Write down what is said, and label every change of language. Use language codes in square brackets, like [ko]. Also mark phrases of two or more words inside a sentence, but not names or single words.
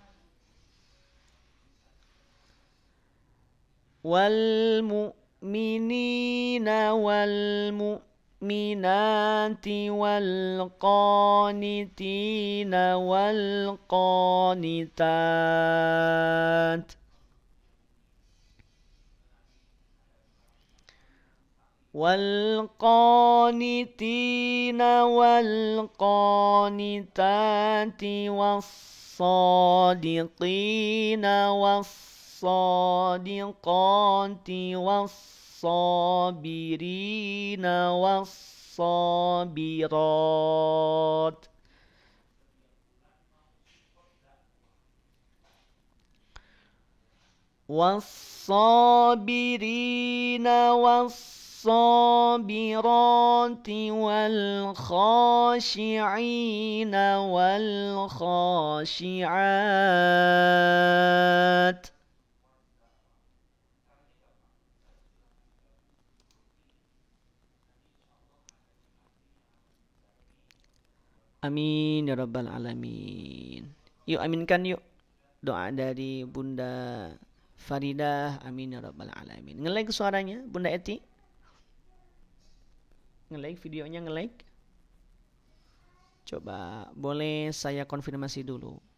[ar] والمؤمنين والمؤمنات والقانتين وال قانتات والقانتين والقانتات والصادقين وال صادقات والصابرين وال صابرات والصابرين والصابرات والخاشعين والخاشعات. آمين يا رب العالمين. [id] Yuk aminkan yuk doa dari Bunda Faridah. [ar] آمين يا رب العالمين. [id] Nge-like suaranya Bunda Eti. Nge-like videonya, nge-like. Coba boleh saya konfirmasi dulu.